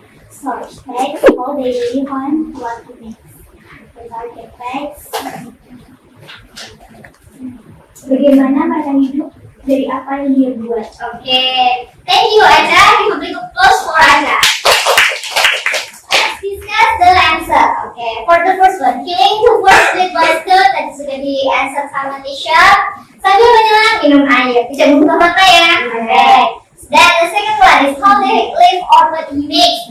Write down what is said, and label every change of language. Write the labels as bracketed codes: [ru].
[en] source text, how they live on what to make. The target text. [id] Bagaimana mereka hidup dari apa yang dia buat. [en] Okay. Thank you, Aca. Give a big applause for Aca. Let's discuss the answer. Okay. For the first one, killing two birds with one stone. [id] Tadi sudah di answer sama Tisha. Sambil menyelam minum air. Tidak mengubah makna ya. Okay. [en] Then the second one is how they live on what he makes.